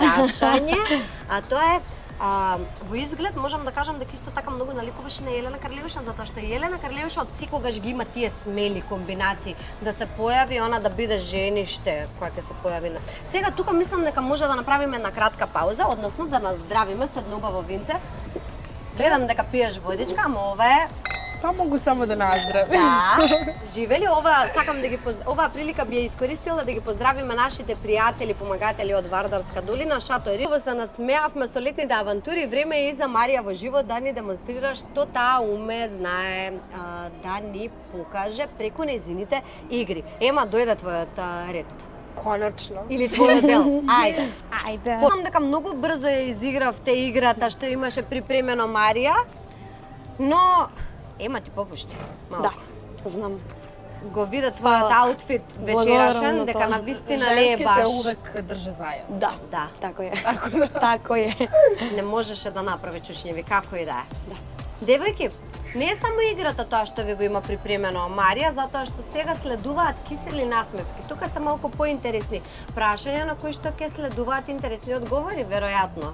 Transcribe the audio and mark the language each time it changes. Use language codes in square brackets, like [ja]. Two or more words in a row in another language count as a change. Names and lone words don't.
[mk] прашање, а тоа е во изглед можам да кажам дека исто така многу наликуваше на Елена Карлевиша, затоа што Елена Карлевиша од секогаш ги има тие смели комбинации да се појави она да биде жениште која ќе се појави на. Сега тука мислам дека може да направиме една кратка пауза, односно да наздравиме со едно убаво винце. Гледам дека пиеш водичка, ама ова е [sr] Pa mogu samo da nazdravim. [mk] да, живели сакам да ги оваа прилика би ја искористила да ги поздравиме нашите пријатели, помагатели од Вардарска долина, Шато Ери. Се насмеавме со летните авантури, време е и за Марија во живот да ни демонстрира што таа уме, знае да ни покаже преку нејзините игри. Ема, дојде твојот ред. [sr] Konačno. [mk] Или твојот дел. Ајде. Ајде. Помнам дека многу брзо ја изигравте играта што имаше припремено Марија, но Ема ти попушти. Да, знам. Го виде твојот аутфит вечерашен, дека на вистина не е [sr] Ženske [mk] баш. [sr] se uvek drže zajedno. [mk] Да, Да, [sr] тако е. Тако е. [mk] не можеше да направи чучњеви, како и да е. Девојки, не е само играта тоа што ви го има припремено Марија, затоа што сега следуваат кисели насмевки. Тука се малку поинтересни прашања на кои што ќе следуваат интересни одговори, веројатно.